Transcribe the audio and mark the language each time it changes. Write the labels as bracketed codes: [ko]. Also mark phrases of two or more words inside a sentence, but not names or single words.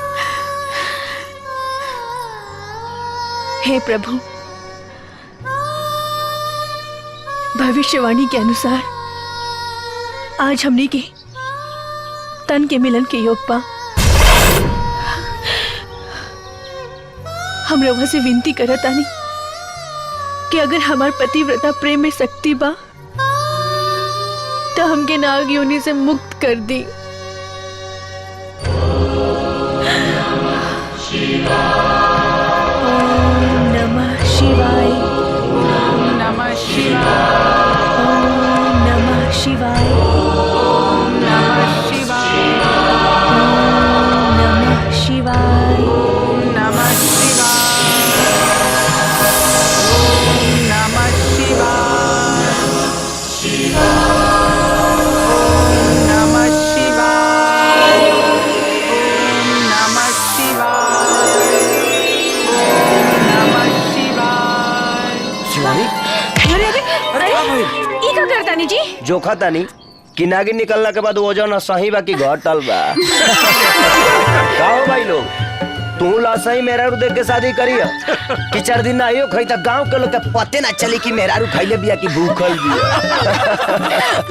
[bho] हे प्रभु, भविष्यवाणी के अनुसार आज हमने के तन के मिलन के योग पा। हम रवा से विनती करत आनी कि अगर हमार पतिव्रता प्रेम में शक्ति बा तो हमके नाग योनि से मुक्त कर दी। [sa] ओम नमः शिवाय। ओम नमः शिवाय। ओम नमः शिवाय। ओम नमः शिवाय। ओम नमः शिवाय। ओम नमः शिवाय। ओम नमः शिवाय। ओम नमः शिवाय। ओम नमः शिवाय। ओम नमः शिवाय। शिवानी [bho] अरे अरे अरे ई का करता नी जी? जोखा तानी कि नागिन निकलना के बाद वजन सही बा कि घटल बा। का हो भाई लोग, तू लासही मेहरारू देख के शादी करी कि 4 दिन ना आइयो खई त गांव के लोग के पते ना चली कि मेहरारू खइले बिया कि भूखल बिया।